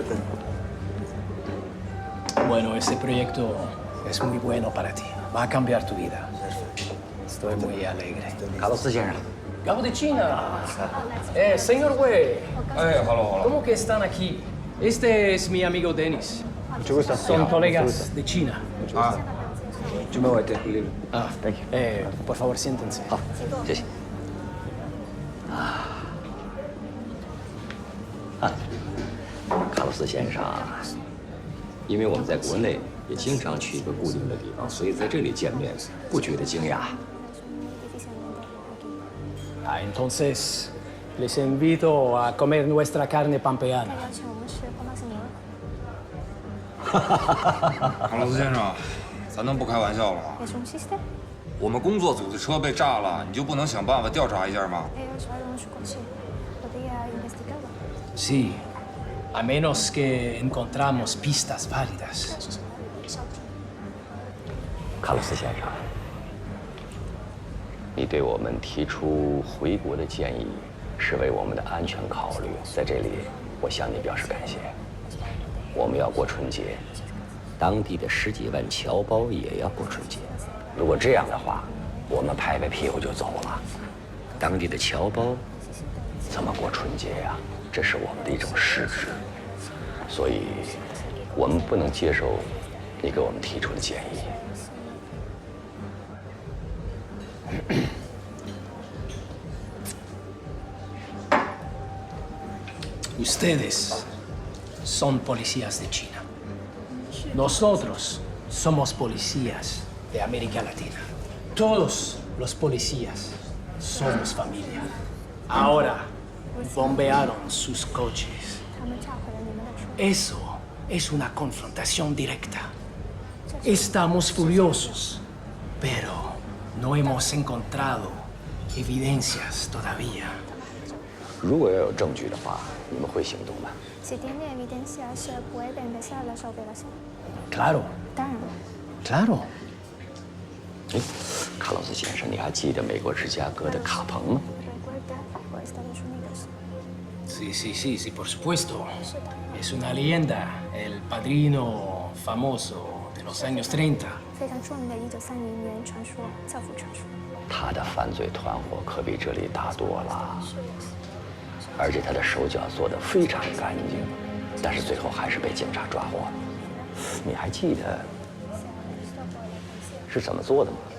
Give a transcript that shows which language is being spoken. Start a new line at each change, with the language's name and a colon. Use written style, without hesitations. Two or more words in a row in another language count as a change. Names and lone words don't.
Spanish: Bueno, ese proyecto es muy bueno para ti. Va a cambiar tu vida. Estoy muy alegre.
Chinese: Carlos 先生。
Spanish: Gabo de China. Señor Wei.
English: hello.
Spanish: ¿Cómo que están aquí? Este es mi amigo Denis. Son colegas de China. Ah.
English: Thank you.
Spanish: Por favor, siéntense.
Chinese: 好，谢谢。卡洛斯先生，因为我们在国内也经常去一个固定的地方，所以在这里见面不觉得惊讶。
Spanish: Entonces, les invito a comer nuestra carne pampeana.
Chinese: 卡洛斯先生，咱能不开玩笑了吗？我们工作组的车被炸了，你就不能想办法调查一下吗？
Spanish: Sí, a menos que encontramos pistas válidas.
Chinese: 卡洛斯先生，你对我们提出回国的建议，是为我们的安全考虑，在这里我向你表示感谢。我们要过春节，当地的10几万侨胞也要过春节。如果这样的话，我们拍拍屁股就走了，当地的侨胞怎么过春节呀？这是我们的一种失职，所以我们不能接受你给我们提出的建议。
Spanish: Ustedes son policías de China. Nosotros somos policías de América Latina. Todos los policías somos familia. Ahora bombearon sus coches. Eso es una confrontación directa. Estamos furiosos, pero no hemos encontrado evidencias todavía.
Chinese: 如果要有证据的话，你们会行动吗
Spanish: Si tiene evidencia, se puede empezar las operaciones. Claro,
Chinese: 当然，
Spanish: claro.
Chinese: 哎，卡洛斯先生，你还记得美国芝加哥的卡彭吗？
Spanish: recuerda por Estados Unidos. Sí, por supuesto. Es una leyenda, el padrino famoso de los años 30.
Chinese: 非常著名的1930年传说，教父传说。他的犯罪团伙可比这里大多了，而且他的手脚做得非常干净，但是最后还是被警察抓获了。你还记得是怎么做的吗？